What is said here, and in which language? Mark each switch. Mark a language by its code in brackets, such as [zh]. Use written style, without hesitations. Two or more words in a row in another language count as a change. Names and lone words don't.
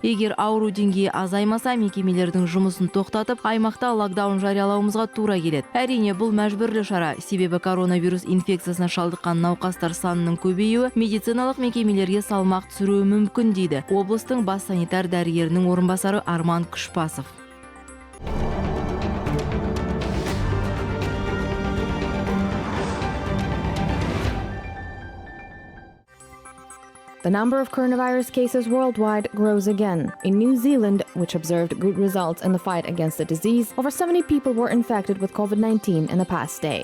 [kk] Егер ауру деңгейі азаймаса, мекемелердің жұмысын тоқтатып, аймақта локдаун жариялауымызға тура келеді. Әрине, бұл мәжбүрлі шара, себебі коронавирус инфекциясына шалдыққан науқастар санының көбеюі медициналық мекемелерге салмақ түсіруі мүмкін дейді облыстың бас санитар дәрігерінің орынбасары Арман Күшпасов. [en] The number of coronavirus cases worldwide grows again. In New Zealand, which observed good results in the fight against the disease, over 70 people were infected with COVID-19 in the past day.